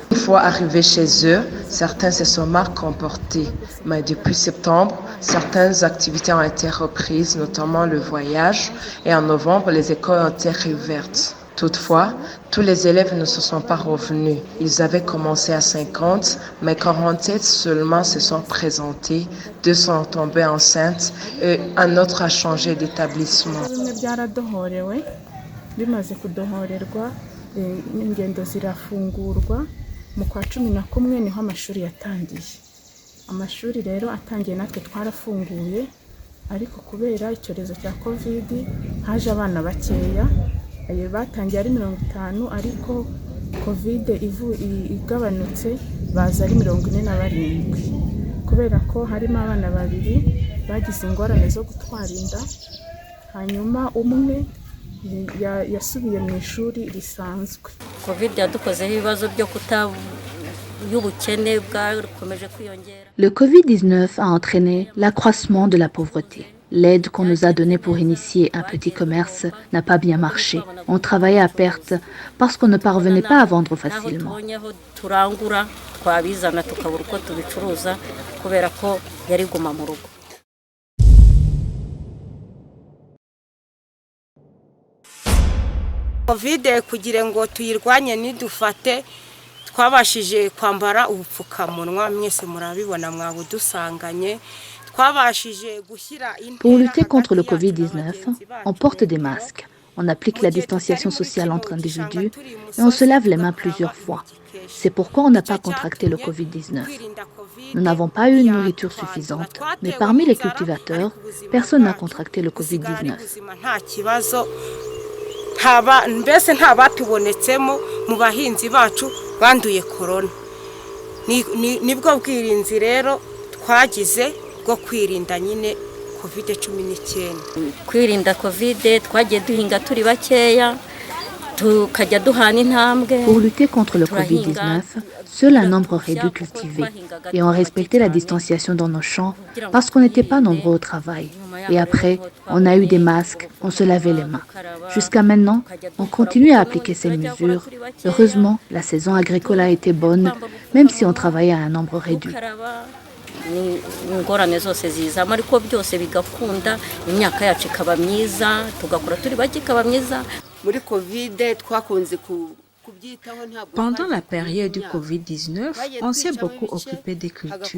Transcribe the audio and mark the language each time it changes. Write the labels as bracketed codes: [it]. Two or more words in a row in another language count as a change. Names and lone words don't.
[fr] Une fois arrivés chez eux, certains se sont mal comportés, mais depuis septembre, certaines activités ont été reprises, notamment le voyage, et en novembre, les écoles ont été réouvertes. Toutefois, tous les élèves ne se sont pas revenus. Ils avaient commencé à 50, mais 47 seulement se sont présentés, 2 sont tombés enceintes et un autre a changé d'établissement. [rw] bimaze kudohorerwa ingendo zirafungurwa mu kwa 11 niho amashuri yatangiye. Amashuri rero atangiye natwe twarafunguye, ariko kubera icyorezo cya Covid haje abana bakeya, batangiye ari 50, ariko Covid igabanutse baza ari 47, kubera ko harimo abana babiri bagize ingorane zo gutwara inda, hanyuma umwe yasubiye mu ishuri risanzwe. Covid yadukozeho ibibazo byo [fr] Le Covid-19 a entraîné l'accroissement de la pauvreté. L'aide qu'on nous a donnée pour initier un petit commerce n'a pas bien marché. On travaillait à perte parce qu'on ne parvenait pas à vendre facilement. [rw] Covid kugira ngo tuyirwanye nidufate twabashije kwambara ubupfukamunwa, mwese murabibona mwabudusanganye. [fr] Pour lutter contre le Covid-19, on porte des masques, on applique la distanciation sociale entre individus et on se lave les mains plusieurs fois. C'est pourquoi on n'a pas contracté le Covid-19. Nous n'avons pas eu une nourriture suffisante, mais parmi les cultivateurs, personne n'a contracté le Covid-19. [rw] Mbese nta batubonetsemo mu bahinzi bacu banduye corona. Nibwo bwirinzi rero twagize bwo kwirinda nyine Covid-19. Kwirinda Covid twagiye duhinga turi bakeya tukajya duhana intambwe. [fr] Pour lutter contre le Covid-19, seul un nombre réduit cultivait et on respectait la distanciation dans nos champs parce qu'on n'était pas nombreux au travail. Et après, on a eu des masques, on se lavait les mains. Jusqu'à maintenant, on continue à appliquer ces mesures. Heureusement, la saison agricole a été bonne, même si on travaillait à un nombre réduit. [rw] Ingorane zose zizamo ariko byose bigakunda imyaka yacu ikaba myiza tugakora turi bake ikaba myiza. Muri Covid twakunze [fr] Pendant la période du Covid-19, on s'est beaucoup occupé des cultures.